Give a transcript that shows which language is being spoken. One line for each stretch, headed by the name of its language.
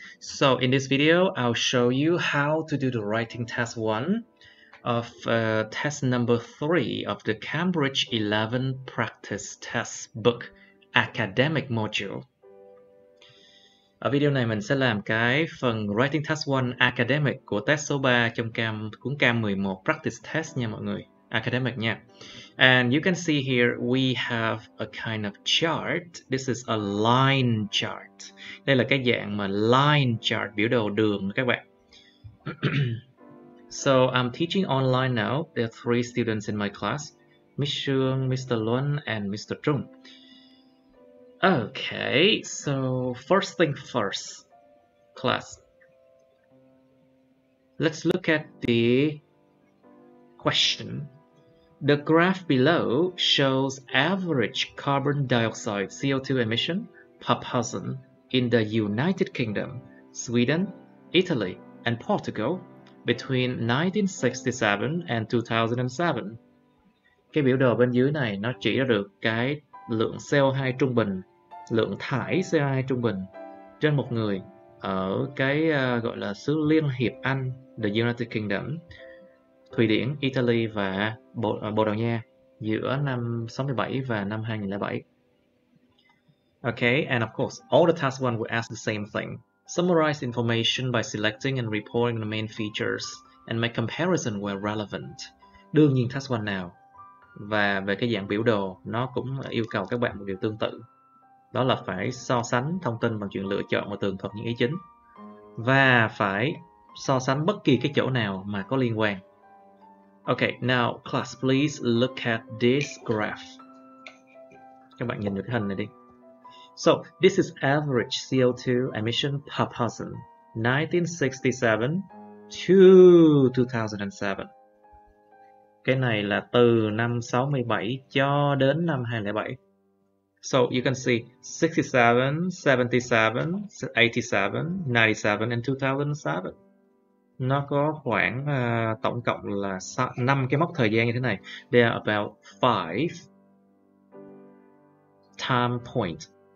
English: So in this video, I'll show you how to do the writing test 1 of test number 3 of the Cambridge 11 practice test book academic module.
Vietnamese: Ở video này mình sẽ làm cái phần writing test 1 academic của test số 3 trong cuốn Cam 11 practice test nha mọi người. Academic nha.
English: And you can see here we have a kind of chart. This is a line chart.
Vietnamese: Đây là cái dạng mà line chart, biểu đồ đường các bạn.
English: So I'm teaching online now. There are 3 students in my class. Miss Sương, Mr. Luân, and Mr. Trung. Okay, so first thing first, class. Let's look at the question. The graph below shows average carbon dioxide CO2 emission per person in the United Kingdom, Sweden, Italy, and Portugal between 1967 and 2007.
Vietnamese: Cái biểu đồ bên dưới này nó chỉ ra được cái lượng CO2 trung bình, lượng thải CO2 trung bình trên một người ở cái gọi là xứ Liên hiệp Anh, the United Kingdom, Thụy Điển, Italy và Bồ Đào Nha giữa năm 67 và năm 2007.
English: Okay, and of course, all the task 1 will ask the same thing. Summarize information by selecting and reporting the main features and make comparison where relevant.
Vietnamese: Đương nhiên task 1 nào và về cái dạng biểu đồ nó cũng yêu cầu các bạn một điều tương tự. Đó là phải so sánh thông tin bằng chuyện lựa chọn và tường thuật những ý chính. Và phải so sánh bất kỳ cái chỗ nào mà có liên quan.
English: Okay, now class, please look at this graph.
Vietnamese: Các bạn nhìn vào cái hình này đi.
English: So, this is average CO2 emission per person, 1967 to 2007.
Vietnamese: Cái này là từ năm 67 cho đến năm 2007.
English: So, you can see 67, 77, 87, 97, and 2007.
Vietnamese: Nó có khoảng tổng cộng là 5 cái mốc thời gian như thế này.
English: There are about 5 time points.